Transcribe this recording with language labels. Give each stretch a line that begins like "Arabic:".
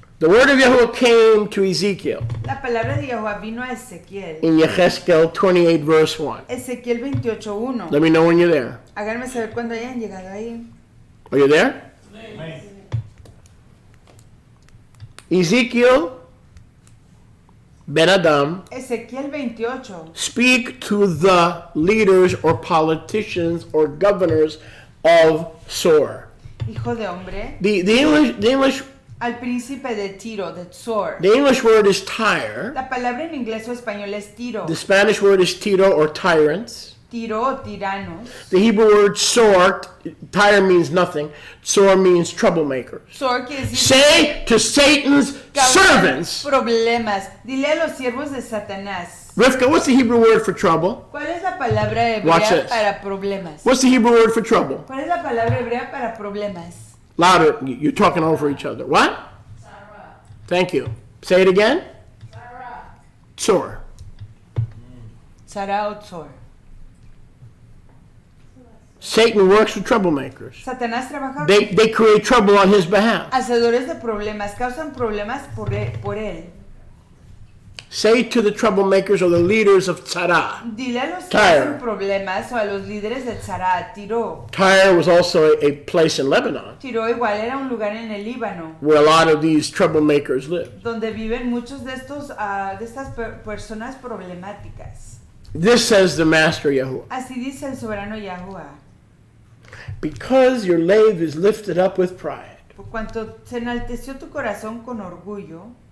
English: The word of Yahweh came to Ezekiel
Spanish: La palabra de Jehová vino a Ezequiel.
English: in Yechezkel 28 verse 1.
Spanish: Ezequiel 28:1.
English: Let me know when you're there.
Spanish: Háganme saber cuando hayan llegado ahí.
English: Are you there? Ezekiel Ben Adam,
Spanish: Ezequiel 28.
English: speak to the leaders or politicians or governors of Sor.
Spanish: Hijo de hombre.
English: The English
Spanish: al príncipe de Tiro, de Tzor.
English: The English word is Tyre.
Spanish: La palabra en inglés o español es Tiro.
English: The Spanish word is Tiro or tyrants.
Spanish: Tiro o tiranos.
English: The Hebrew word Tzor, Tyre means nothing. Tzor means troublemakers.
Spanish: Tzor quiere decir
English: Say to Satan's
Spanish: causar
English: servants.
Spanish: problemas. Dile a los siervos de Satanás.
English: Rivka, what's the Hebrew word for trouble?
Spanish: ¿Cuál es la palabra
English: Watch
Spanish: hebrea
English: this.
Spanish: para problemas?
English: What's the Hebrew word for trouble?
Spanish: ¿Cuál es la palabra hebrea para problemas?
English: Louder, you're talking over each other. What? Thank you. Say it again. Tzor.
Spanish: Sarah o Tzor.
English: Satan works with troublemakers.
Spanish: Satanás trabaja
English: They create trouble on his behalf.
Spanish: hacedores de problemas, causan problemas por él.
English: Say to the troublemakers or the leaders of Tzara.
Spanish: Dile a los que
English: Tyre.
Spanish: hacen problemas o a los líderes de Tzara, Tiro.
English: Tyre was also a place in Lebanon
Spanish: Tiro igual era un lugar en el Líbano
English: where a lot of these troublemakers lived.
Spanish: donde viven muchos de estas personas problemáticas.
English: This says the Master Yahuwah.
Spanish: Así dice el soberano Yahuwah.
English: Because your lave is lifted up with pride,
Spanish: Por cuanto se enalteció tu corazón con orgullo,